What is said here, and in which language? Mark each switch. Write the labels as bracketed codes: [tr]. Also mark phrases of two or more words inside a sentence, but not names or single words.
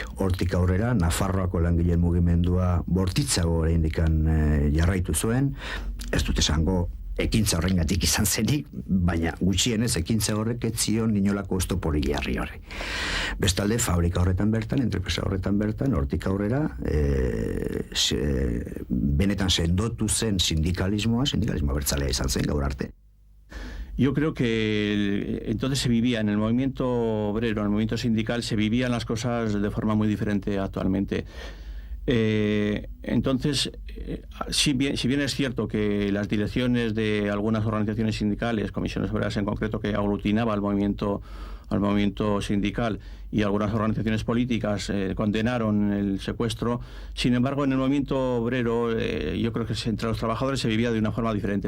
[eu] Hortik aurrera, Nafarroako langileen mugimendua bortitzago oraindikan jarraitu zuen, ez dut esango ekintza horrengatik izan zenik, baina gutxienez ekintza horrek ez zion inolako oztoporik jarri horri. Bestalde, fabrika horretan bertan, entrepresa horretan bertan, hortik aurrera, benetan sendotu zen sindikalismo abertzalea izan zen gaur arte. [es] Yo creo que entonces se vivía en el movimiento obrero, en el movimiento sindical, se vivían las cosas de forma muy diferente actualmente. Entonces, si bien es cierto que las direcciones de algunas organizaciones sindicales, comisiones obreras en concreto, que aglutinaba al movimiento sindical, y algunas organizaciones políticas condenaron el secuestro, sin embargo en el movimiento obrero yo creo que entre los trabajadores se vivía de una forma diferente.